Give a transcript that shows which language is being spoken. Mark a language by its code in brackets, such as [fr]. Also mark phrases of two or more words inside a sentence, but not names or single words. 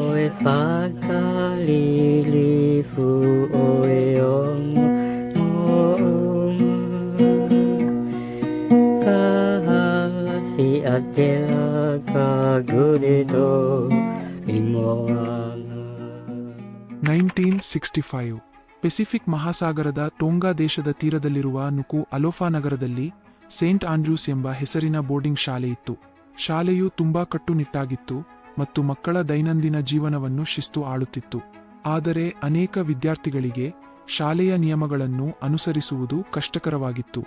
[kn] pagkalilifu o iyong muong kahasi at pinagkagudito imoang 1965 ಪೆಸಿಫಿಕ್ ಮಹಾಸಾಗರದ ಟೋಂಗಾ ದೇಶದ ತೀರದಲ್ಲಿರುವ ನುಕು ಅಲೋಫಾ ನಗರದಲ್ಲಿ ಸೇಂಟ್ ಆಂಡ್ರ್ಯೂಸ್ ಎಂಬ ಹೆಸರಿನ ಬೋರ್ಡಿಂಗ್ ಶಾಲೆಯಿತ್ತು. ಶಾಲೆಯು ತುಂಬಾ ಕಟ್ಟುನಿಟ್ಟಾಗಿತ್ತು ಮತ್ತು ಮಕ್ಕಳ ದೈನಂದಿನ ಜೀವನವನ್ನು ಶಿಸ್ತು ಆಳುತ್ತಿತ್ತು. ಆದರೆ ಅನೇಕ ವಿದ್ಯಾರ್ಥಿಗಳಿಗೆ ಶಾಲೆಯ ನಿಯಮಗಳನ್ನು ಅನುಸರಿಸುವುದು ಕಷ್ಟಕರವಾಗಿತ್ತು.